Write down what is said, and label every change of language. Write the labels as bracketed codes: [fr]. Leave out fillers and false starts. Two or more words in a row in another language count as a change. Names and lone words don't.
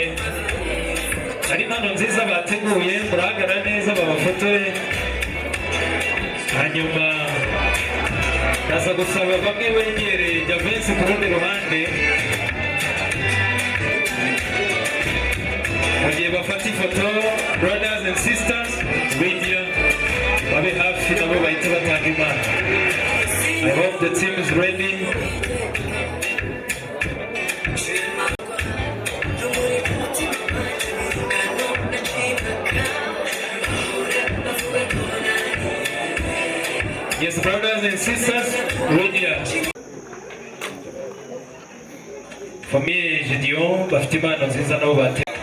[rw] Hari impano nziza bateguye murahagarara neza babafotore. Hanyuma ndaza gusaba bamwe begereye Javensi ku rundi ruhande mu gihe bafata ifoto. [en] Brothers and sisters [rw] Lydia babe hafi nabo bahita batanga impano. [en] I hope the team is ready. Yes, brothers and sisters, Lydia. [rw] Famiye Gideon bafite impano nziza nabo bate.